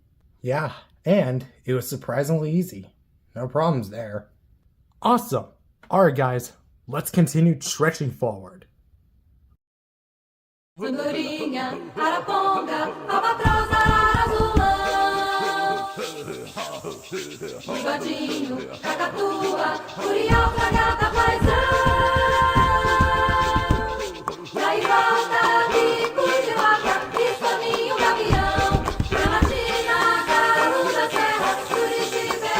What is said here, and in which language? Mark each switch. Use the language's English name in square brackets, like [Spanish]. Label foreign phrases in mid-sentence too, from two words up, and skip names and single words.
[English] Yeah, and it was surprisingly easy. No problems there. Awesome. Alright, guys, let's continue trekking forward. [Portuguese] Andorinha, araponga, albatroz, azulão. Bigodinho, cacatua, curió, fragata, paisão. E aí volta, bico de vaca, pistolinho, gavião. Gramatina, carro da serra, Curitiba,